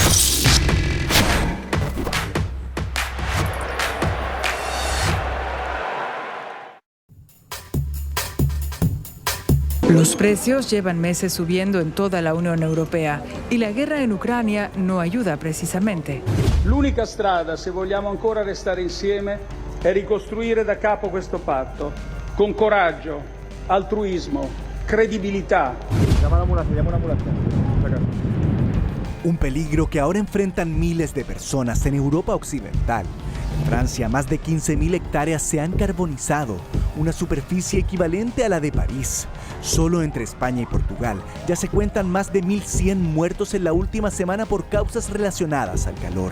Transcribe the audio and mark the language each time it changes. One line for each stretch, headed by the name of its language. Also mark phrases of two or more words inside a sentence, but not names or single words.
Spanish: Los precios llevan meses subiendo en toda la Unión Europea y la guerra en Ucrania no ayuda precisamente.
Italian: L'unica strada, se vogliamo ancora restare insieme, è ricostruire da capo questo patto, con coraggio, altruismo, credibilità.
Spanish: Llama a la ambulancia. Un peligro que ahora enfrentan miles de personas en Europa Occidental. En Francia, más de 15.000 hectáreas se han carbonizado, una superficie equivalente a la de París. Solo entre España y Portugal ya se cuentan más de 1.100 muertos en la última semana por causas relacionadas al calor.